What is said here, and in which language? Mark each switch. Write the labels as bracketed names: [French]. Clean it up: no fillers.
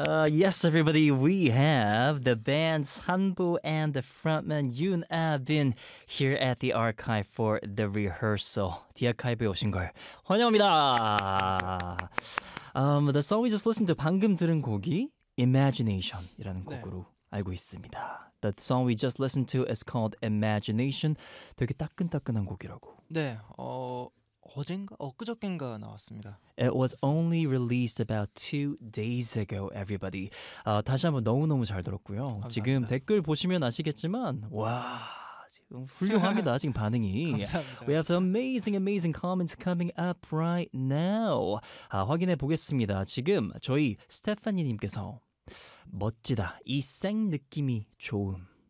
[English] Yes, everybody, we have the band Sanbu and the frontman Yoon Ah-bin here at the archive for the rehearsal. [Korean] The archive에 오신 걸 환영합니다! [English] The song we just listened to, [Korean] 방금 들은 곡이 Imagination이라는 곡으로 네. 알고 있습니다. [English] The song we just listened to is called Imagination. [Korean] 되게 따끈따끈한 곡이라고. 네, 어젠가? 엊그저께인가 나왔습니다. [English] It was only released about 2 days ago, everybody. [Korean] 다시 한번 너무너무 잘 들었고요. 감사합니다. 지금 댓글 보시면 아시겠지만 와, 지금 훌륭합니다. 지금 반응이. 감사합니다. [English] We have some amazing, amazing comments coming up right now. [Korean] 확인해 보겠습니다. 지금 저희 스테파니님께서 멋지다, 이 생 느낌이 좋음.